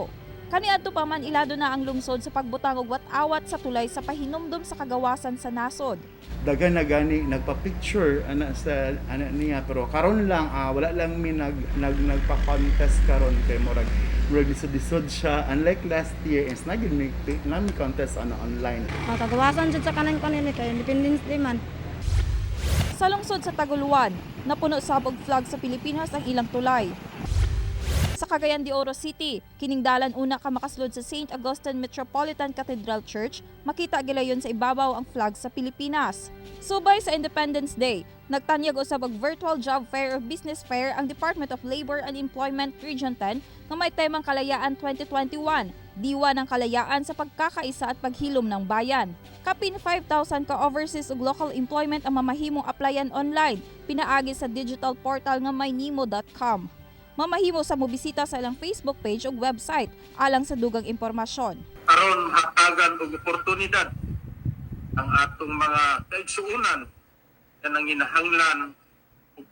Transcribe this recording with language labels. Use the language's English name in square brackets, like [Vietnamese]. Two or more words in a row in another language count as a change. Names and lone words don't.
[Cebuano] Kaniadto pa man ilado na ang lungsod sa pagbutang og wat-awat sa tulay sa pahinumdom sa kagawasan sa nasod. Dagan na gani nagpa-picture ana sa ana niya pero karon lang wala lang mi nagpa-contest karon kay murag disod siya [English] unlike last year [Cebuano] is nagid mi contest online. Kagawasan jud sa kanan kanini kay Independence Day man. Sa lungsod sa Taguluan, napuno sa og flag sa Pilipinas ang ilang tulay. Sa Cagayan de Oro City, kining dalan una ka makasulod sa St. Augustine Metropolitan Cathedral Church, makita gilayon sa ibabaw ang flag sa Pilipinas. Subay sa Independence Day, nagtanyag usab og [English] virtual job fair [Cebuano] o [English] business fair [Cebuano] ang Department of Labor and Employment Region 10 nga may temang Kalayaan 2021, [Filipino] diwa ng kalayaan sa pagkakaisa at paghilom ng bayan. [Cebuano] Kapin 5,000 ka overseas ug local employment ang mamahimong applyan online, pinaagi sa digital portal nga maynimo.com. Mamahimo sa mobisita sa ilang Facebook page ug website alang sa dugang impormasyon. Aron hatagan og oportunidad ang atong mga kaigsuonan na nanginahanglan og trabaho.